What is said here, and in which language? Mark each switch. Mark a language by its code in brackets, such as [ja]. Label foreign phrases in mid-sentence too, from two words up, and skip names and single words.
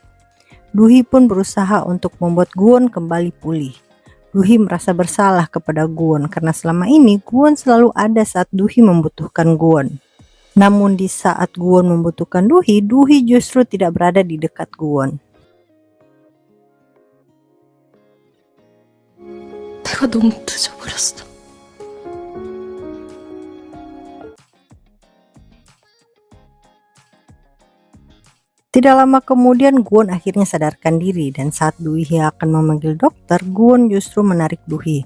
[id] Duhi pun berusaha untuk membuat Guwon kembali pulih. Duhi merasa bersalah kepada Guwon karena selama ini Guwon selalu ada saat Duhi membutuhkan Guwon. Namun di saat Guwon membutuhkan Duhi, Duhi justru tidak berada di dekat Guwon. [ko] 내가 너무 늦어버렸어. [id] Tidak lama kemudian Guwon akhirnya sadarkan diri, dan saat Duhi akan memanggil dokter, Guwon justru menarik Duhi.